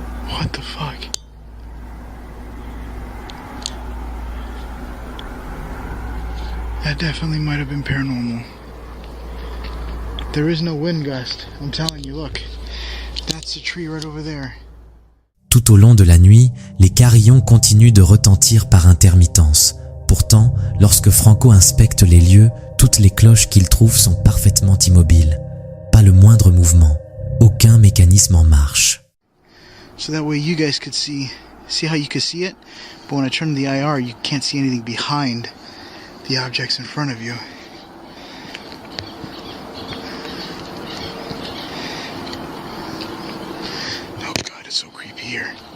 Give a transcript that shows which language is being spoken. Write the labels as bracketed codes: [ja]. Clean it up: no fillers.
[en] What the fuck? That definitely might have been paranormal. There is no wind gust. I'm telling you, look. That's the tree right over there. [fr] Tout au long de la nuit, les carillons continuent de retentir par intermittence. Pourtant, lorsque Franco inspecte les lieux, toutes les cloches qu'il trouve sont parfaitement immobiles. Pas le moindre mouvement, aucun mécanisme en marche. [en] So that way you guys could see how you could see it, but when I turn the IR, you can't see anything behind the objects in front of you. Oh God, it's so creepy here.